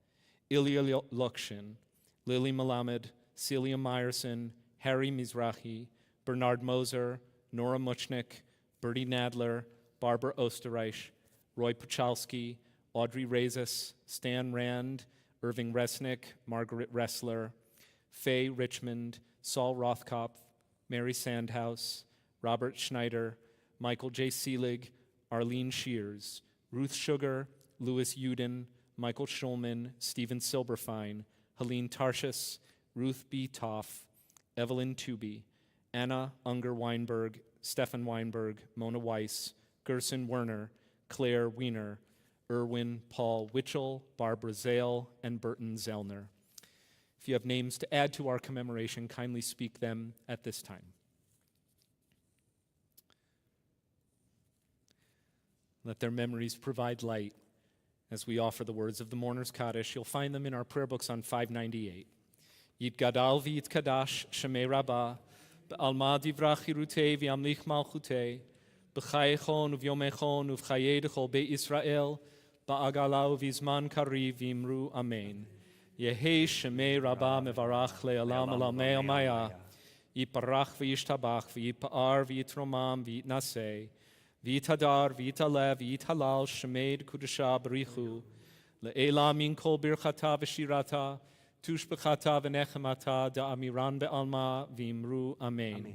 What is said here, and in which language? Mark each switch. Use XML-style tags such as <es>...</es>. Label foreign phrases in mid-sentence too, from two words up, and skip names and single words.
<en>Ilya Lukshin, Lily Melamed, Celia Meyerson, Harry Mizrahi, Bernard Moser, Nora Muchnick, Bertie Nadler, Barbara Osterreich, Roy Puchalski, Audrey Rezes, Stan Rand, Irving Resnick, Margaret Ressler, Faye Richmond, Saul Rothkopf, Mary Sandhouse, Robert Schneider, Michael J. Seelig, Arlene Shears, Ruth Sugar, Louis Uden, Michael Schulman, Stephen Silberfein, Helene Tarshis, Ruth B. Toff, Evelyn Tooby, Anna Unger Weinberg, Stefan Weinberg, Mona Weiss, Gerson Werner, Claire Wiener, Erwin Paul Witchell, Barbara Zale, and Burton Zellner. If you have names to add to our commemoration, kindly speak them at this time. Let their memories provide light as we offer the words of the Mourner's Kaddish. You'll find them in our prayer books on 598.</en> <arc>יתגדל ויתקדש שמה רבא, בעלמא דברא כרעותה וימליך מלכותה, בחייכון וביומיכון ובחיי דכל בישראל, בעגלא ובזמן קריב ואמרו אמן. יהא שמה רבא מברך לעלם עלמי עלמיא, יתברך וישתבח ויתפאר ויתרומם ויתנשא, ויתהדר, ויתעלה, ויתהלל, שמה דקודשא בריך הוא, לעלא מן כל ברכתא ושירתא, תשבחתא ונחמתא, דאמירן בעלמא, ואמרו אמן.</arc>